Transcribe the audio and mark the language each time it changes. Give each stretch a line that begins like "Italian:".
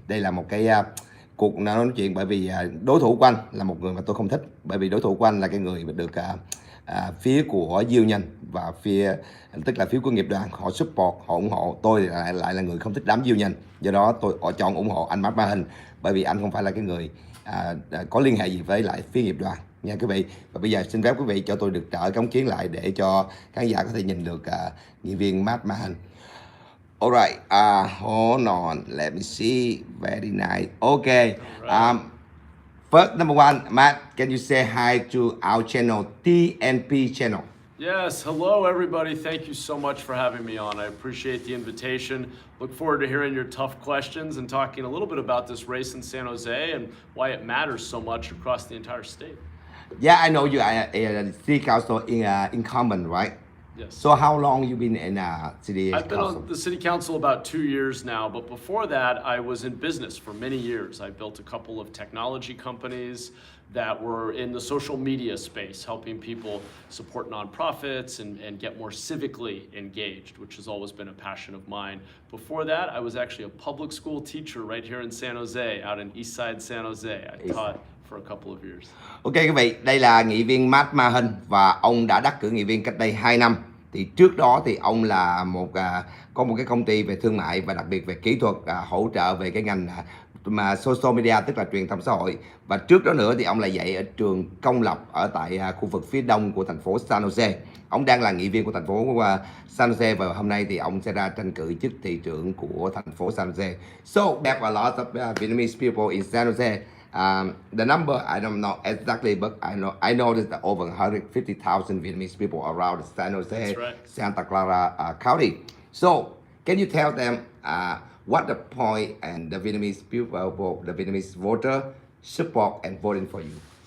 Vietnamese: Đây là một cái cuộc nói chuyện bởi vì đối thủ của anh là một người mà tôi không thích, bởi vì đối thủ của anh là cái người được phía của diêu nhân và tức là phía của nghiệp đoàn họ support, họ ủng hộ. Tôi lại là người không thích đám diêu nhân, do đó tôi chọn ủng hộ anh Matt Mahan, bởi vì anh không phải là cái người có liên hệ gì với lại phía nghiệp đoàn nha quý vị. Và bây giờ xin phép quý vị cho tôi được trở cống chiến lại để cho khán giả có thể nhìn được nghị viên Matt Mahan.
English: Alright, hold on, let me see, very nice. Okay, first, number one, Matt, can you say hi to our channel, TNP channel? Yes, hello everybody. Thank you so much for having me on. I appreciate the invitation. Look forward to hearing your tough questions and talking a little bit about this race in San Jose and why it matters so much across the entire state. Yeah, I know you are a city council incumbent, right? Yes. So how long you been in city I've been council? on the city council about 2 years now, but before that, I was in business for many years. I built a couple of technology companies that were in the social media space, helping people support nonprofits and get more civically engaged, which has always been a passion of mine. Before that, I was actually a public school teacher right here in San Jose, out in East Side San Jose. I taught for a couple of years.
Vietnamese: Ok quý vị, đây là nghị viên Matt Mahan và ông đã đắc cử nghị viên cách đây 2 năm. Thì trước đó thì ông là có một cái công ty về thương mại và đặc biệt về kỹ thuật, hỗ trợ về cái ngành mà social media, tức là truyền thông xã hội. Và trước đó nữa thì ông là dạy ở trường công lập ở tại khu vực phía đông của thành phố San Jose. Ông đang là nghị viên của thành phố San Jose và hôm nay thì ông sẽ ra tranh cử chức thị trưởng của thành phố San Jose.
English: So we have a lot of Vietnamese people in San Jose. The number I don't know exactly, but I know there's over 150,000 Vietnamese people around San Jose, right. Santa Clara County. So can you tell them what the point and the Vietnamese people, the Vietnamese voter support and voting for you?